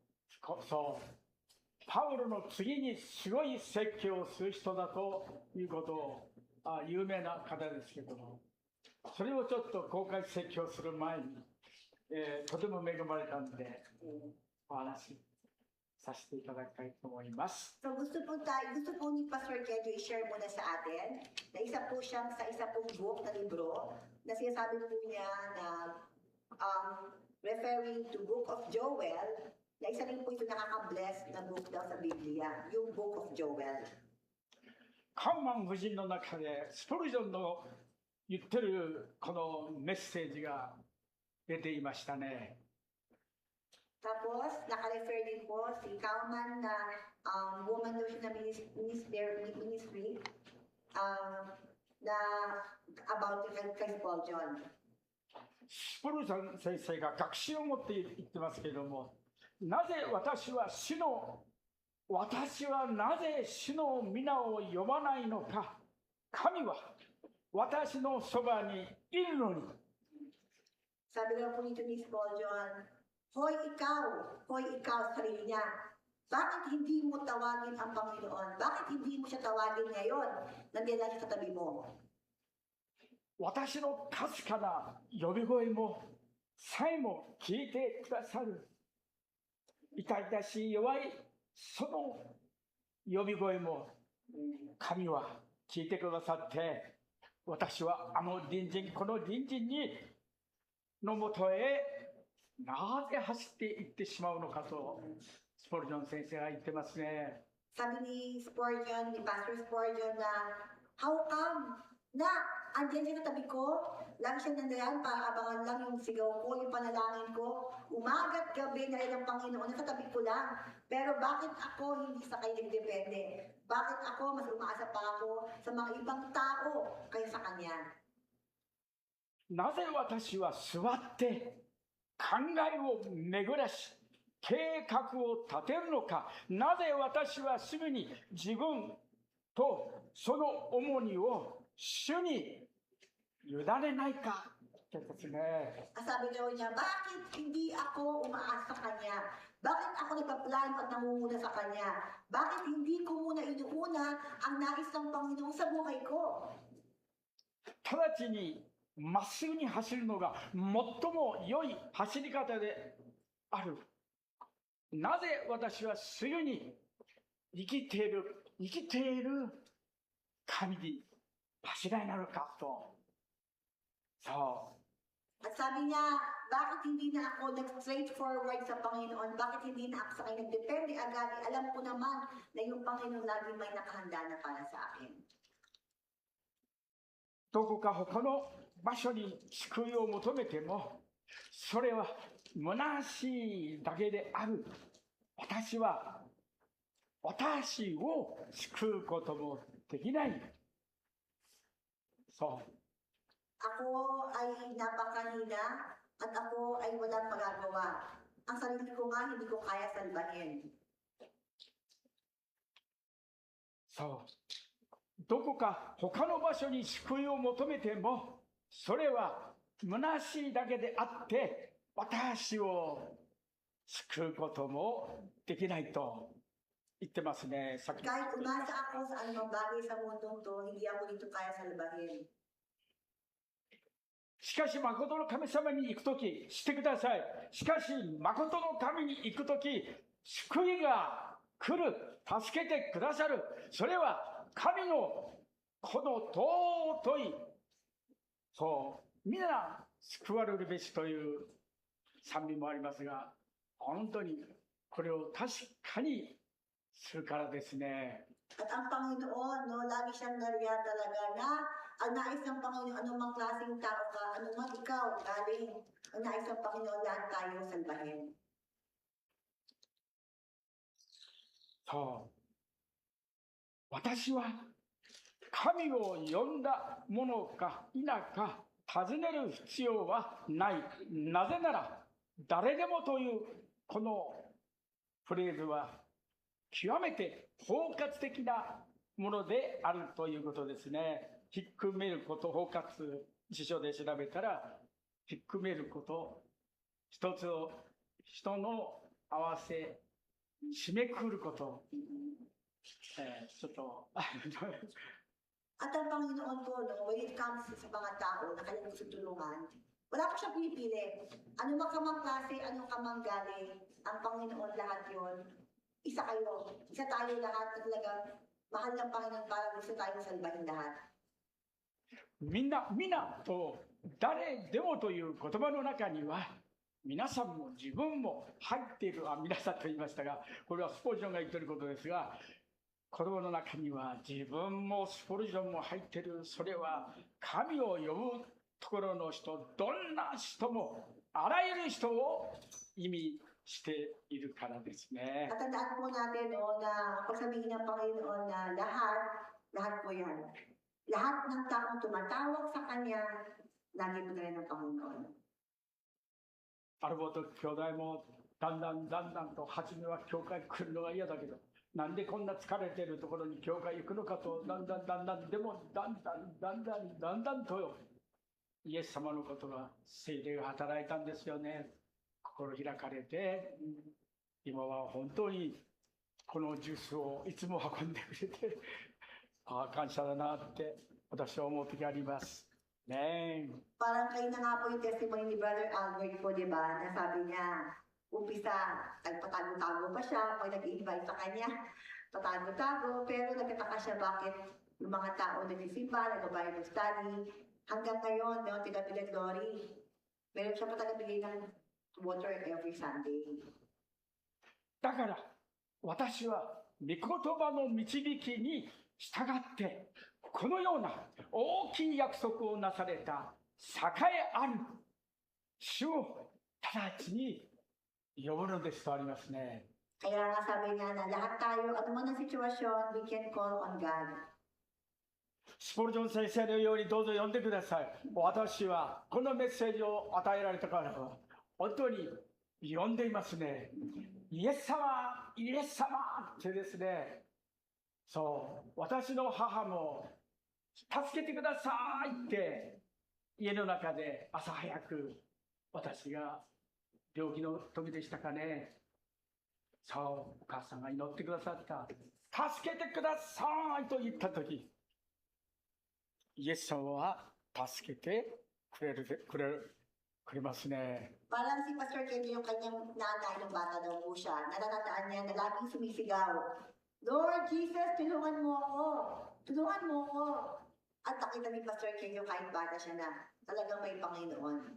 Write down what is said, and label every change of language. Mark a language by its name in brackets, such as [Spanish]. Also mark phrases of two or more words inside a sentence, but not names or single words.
[Japanese] パウロの次にすごい説教をする人だということを有名な方ですけども、それをちょっと公開説教する前に、とteも恵まれたんでお話しさせていただきたいと思います。 [Filipino] So gusto po ni Pastor Kedo i-share muna sa atin na isa po siyang sa isa pong book na libro na sinasabi po niya na [English] referring to Book of Joel, [Filipino] na isa rin po ito nakaka-bless na book daw sa Biblia, yung Book of Joel. [Japanese] カンマン夫人の中でスプルジョンの言ってるこのメッセージが出ていましたね。 [Filipino] Tapos, naka-refer din po si Kauman na woman daw siya na ministry na about kay Paul John. [Japanese] スプルジョン先生が確信を持って言ってますけれども、なぜ私はなぜ主の皆を呼ばないのか。神は私のそばにいるのに。 [Filipino] Sabi daw po nito ni Paul John, Hoy ikaw, sarili niya. Bakit hindi mo tawagin ang Panginoon? Bakit hindi mo siya tawagin ngayon? Nandiyan lang siya sa tabi mo. [Japanese] 私のかすかな呼び声もさえも聞いてくださる。痛々しい弱いその呼び声も神は聞いてくださって、私はこの隣人のもとへなぜ走っていってしまうのかとスポルジョン先生が言ってますね。 [Filipino] Sabi ni Pastor Spurgeon na, [English] how come [Filipino] na andyan siya sa tabi ko, lagi siya nandiyan para abangan lang yung sigaw ko, yung panalangin ko, umaga't gabi na ang Panginoon, nasa tabi ko lang. Pero bakit ako hindi sa kanya depende? Bakit ako mas umaasa pa ako sa mga ibang tao kaysa sa kanya? [Japanese] なぜ私は座って考えを巡らし計画を立てるのか。なぜ私はすぐに自分とその重荷を主に委ねないかですね。 [Filipino] Sabi daw niya, bakit hindi ako umaasa sa kanya? Bakit ako nagpaplano at nangunguna sa kanya? Bakit hindi ko muna inuuna ang nais ng Panginoon sa buhay ko? [Japanese] 直ちにまっすぐに走るのが最も良い走り方である。なぜ私はすぐに生きている神に柱になるかと。そう。 [Filipino] At sabi niya, bakit hindi na ako nag-straightforward sa Panginoon? Bakit hindi na ako sa kanya nagdepende agad? Alam ko naman na yung Panginoon lagi may nakahanda na para sa akin. [Japanese] どこか他の場所に救いを求めても、それは虚しいだけである。私を救うこともできない。そう。 [Filipino] Ako ay napakanina at ako ay walang magagawa. Ang sarili ko nga hindi ko kaya salbahin. [Japanese] そう。どこか他の場所に救いを求めても、それは虚しいだけであって、私を救うこともできないと言ってますね。さっき。 [Filipino] Kahit umasa ako sa anumang bagay sa mundong to, hindi ako dito kaya salbahin. [Japanese] しかし、誠の神様に行くとき、してください。しかし、誠の神に行くとき、救いが来る、助けてくださる。それは、神のこの尊い、そう、皆救われるべしという賛美もありますが、本当にこれを確かにするからですね。 [Filipino] At ang Panginoon, no, lagi siyang nariyan talaga na ang nais ng Panginoon, anumang klaseng tao ka, anumang ikaw, galing, ang nais ng Panginoon, lahat tayo salbahin. [Japanese] そう。私は神を呼んだものか否か尋ねる必要はない。なぜなら、誰でもというこのフレーズは極めて包括的なものであるということですね。ひっくめること、包括、辞書で調べたら、ひっくめること、一つを人の合わせ、締めくくること。ちょっと、 [Filipino] At ang Panginoon po, no, [English] when it comes [Filipino] sa mga tao na kanyang gusto tulungan, wala ko siyang pinipili. Ano man ka mang klase, ano ka mang galing, ang Panginoon lahat yon. Isa kayo. Isa tayo lahat na talagang mahal ng Panginoon para gusto tayong salbahin lahat. [Japanese] みんなと誰でもという言葉の中には、 皆さんも自分も入っている、皆さんと言いましたが、これはスポルジョンが言っていることですが、子供の中には自分もスポルジョンも入っている。それは神を呼ぶところの人、どんな人も、あらゆる人を意味しているからですね。 [Filipino] Tatandaan po natin no, na pag sabihin ng Panginoon na lahat po yan. Lahat ng taong tumatawag sa Kanya, nandito na rin ang Panginoon. [Japanese] アルボート兄弟もだんだんと初めは教会来るのが嫌だけど、なんでこんな疲れてるところに教会行くのかと、だんだんでもだんだんとイエス様のことが、聖霊が働いたんですよね。心開かれて、今は本当にこのジュースをいつも運んでくれて、感謝だなって私は思う時あります。ねえ。 [Filipino] Parang kayo na nga po yung testimony ni Brother Albert po, di ba? Na sabi niya, umpisa, nagpatago-tago pa siya, pag nag-invite sa kanya, patago-tago, pero nagtataka siya bakit yung mga tao nagsisimba, nag-Bible study, hanggang ngayon, no, tiga-tiga glory. Meron siya pa taga-bigay ng water [English] every Sunday. [Japanese] だから私は御言葉の導きに従ってこのような大きい約束をなされた栄えある主を直ちに呼ぶのですとありますね。 [Filipino] Kaya nga sabi nga na lahat tayo, ano man ang sitwasyon, [English] we can call on God. [Japanese] スポルジョン先生のようにどうぞ呼んでください。私はこのメッセージを与えられたから本当に呼んでいますね。イエス様、イエス様ってですね、そう、私の母も助けてくださいって家の中で朝早く、私が病気の時でしたかね、そう、お母さんが祈ってくださった。助けてくださいと言った時、イエス様は助けてくれますね。 [Filipino] Parang si Pastor Kenji, yung kanyang nanay ng bata daw po siya, natatandaan niya na laging sumisigaw, Lord Jesus, tulungan mo ako! Tulungan mo ako! At nakita ni Pastor Kenji kahit bata siya na talagang may Panginoon.